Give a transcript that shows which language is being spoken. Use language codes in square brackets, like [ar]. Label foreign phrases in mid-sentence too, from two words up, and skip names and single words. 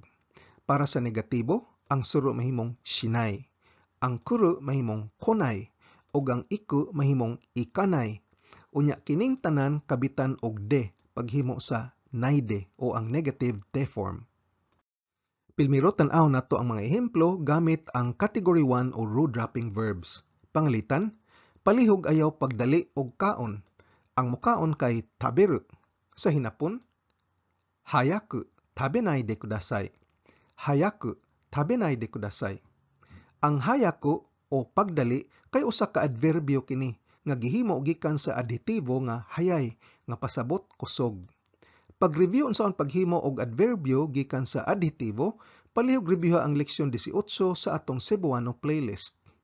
[ceb] Para sa negatibo, ang suru mahimong shinai, ang kuru mahimong konai, ug ang iku mahimong ikanai. Unya kining tanan kabitan og de paghimo sa naide o ang [en] negative te form. [ceb] Pilmiro tan-aw nato ang mga ehemplo gamit ang category 1 o root-dropping verbs. Pangalitan, palihog ayaw pagdali og kaon. Ang mukaon kay taberu. Sa hinapon, [ja] 早く食べないでください. 早く食べないでください. [ceb] Ang hayaku o pagdali kay usa ka adverbio kini nga gihimo gikan sa adjetibo nga hayay nga pasabot kusog. Pag-review unsaon paghimo og adverbio gikan sa adjetivo, palihog reviewha ang leksyon 18 sa atong Cebuano playlist.